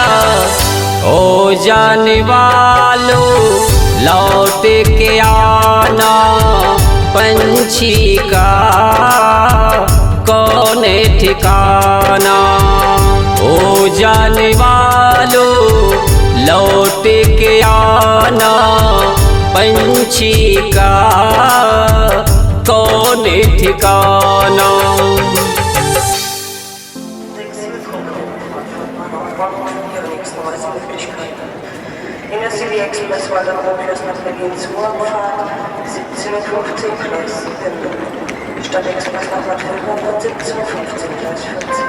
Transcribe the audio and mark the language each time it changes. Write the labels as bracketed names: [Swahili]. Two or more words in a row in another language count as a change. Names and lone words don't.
[Hindi] ओ जाने वालों लौट के आना, पंछी का कौन ठिकाना। ओ जाने वालों लौट के आना, पंछी का कौन ठिकाना। [German] In der City Express war der Anschluss nach Berlin zur Abfahrt 17:15 Gleis 7. Stadtexpress nach Bad Vilbert 17:15 Gleis 14.